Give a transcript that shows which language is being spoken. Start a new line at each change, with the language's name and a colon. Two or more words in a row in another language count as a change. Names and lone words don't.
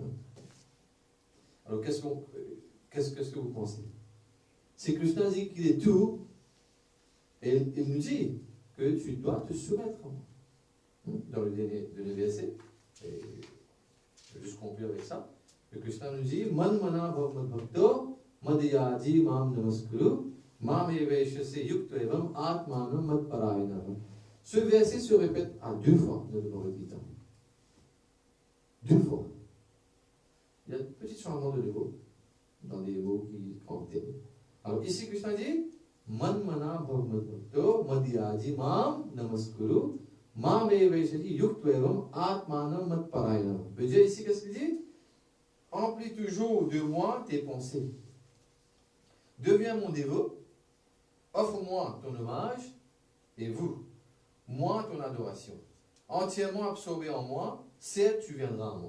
French: Alors qu'est-ce que vous pensez? C'est Krishna dit qu'il est tout, et il nous dit que tu dois te soumettre à moi. Dans le dernier verset, et je vais juste conclure avec ça, que Krishna nous dit
Sanskrit: मन् मना भवद् भक्तो मध्यदि माम् नमस्कुरु माम् एवेषसे युक्त एवम् आत्मानम् मत् परायण.
French: Ce verset se répète à 2 fois dans le Bhagavad Gita. 2 fois. Il y a un petit changement de niveau dans les mots qui contiennent. Alors ici Krishna dit
Sanskrit: मन् मना भवद् भक्तो मध्यदि माम् नमस्कुरु माम् एवेषति युक्त्वेवम् आत्मानम् मत् परायण.
French: Le Dieu ici, qu'est-ce qu'il dit? Emplis toujours de moi tes pensées. Deviens mon dévot. Offre-moi ton hommage et vous, moi ton adoration. Entièrement absorbé en moi, certes tu viendras à moi.